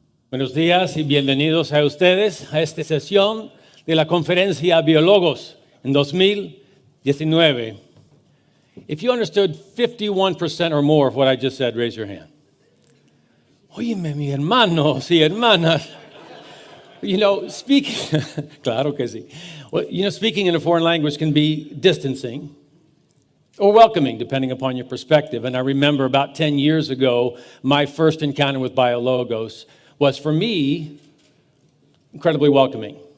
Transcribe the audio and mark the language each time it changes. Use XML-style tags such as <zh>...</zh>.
<es>Buenos días y bienvenidos a ustedes a esta sesión de la conferencia BioLogos en 2019.</es> <en>If you understood 51% or more of what I just said, raise your hand.</en> <es>Óyeme, mi hermanos y hermanas.</es> <en>You know, speaking,</en> <es>claro que sí.</es> <en>Well, you know, speaking in a foreign language can be distancing or welcoming, depending upon your perspective. And I remember about 10 years ago, my first encounter with BioLogos was, for me, incredibly welcoming.</en>